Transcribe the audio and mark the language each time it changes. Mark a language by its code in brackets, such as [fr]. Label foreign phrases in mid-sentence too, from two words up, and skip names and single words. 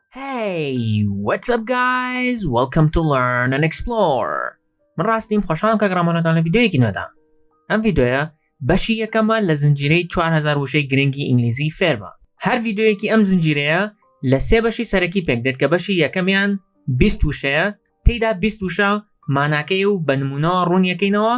[en] Hey, what's up guys? Welcome to Learn and Explore. [ckb] من راستیم خوشحالم که گرامانتان لڤیدیۆیەکی نۆدا. ئەم ڤیدیۆیە بەشی یەکەمە لە زنجیرەی 4000 وشەی گرنگی ئینگلیزی فێربە. هەر ڤیدیۆیەکی ئەم زنجیرەیە لە سێ بەشی سەرەکی پێک دێت کە بەشی یەکەمیان 20 وشەیە، تێیدا 20 وشە ماناکەی و بە نمونەوە ڕوونیەکەینەوە.